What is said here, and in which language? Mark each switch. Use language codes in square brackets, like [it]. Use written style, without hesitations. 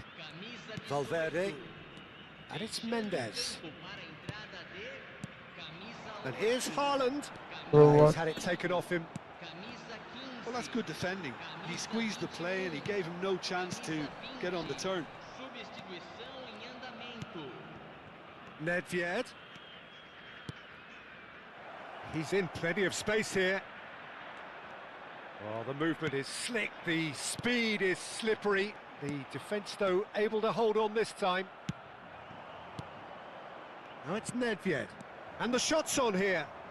[pt] Camisa 18. [en] Valverde. And it's Mendes. [pt] Campo para a entrada de camisa [en] And here's Haaland. Oh, He's what? had it taken off him. [pt] Camisa 15. [en] Well, that's good defending. He squeezed the play and he gave him no chance to get on the turn. [pt] Substituição em andamento. Nedved. [en] He's in plenty of space here. Well, the movement is slick, the speed is slippery. The defence, though, able to hold on this time. Now it's Nedved. And the shot's on here.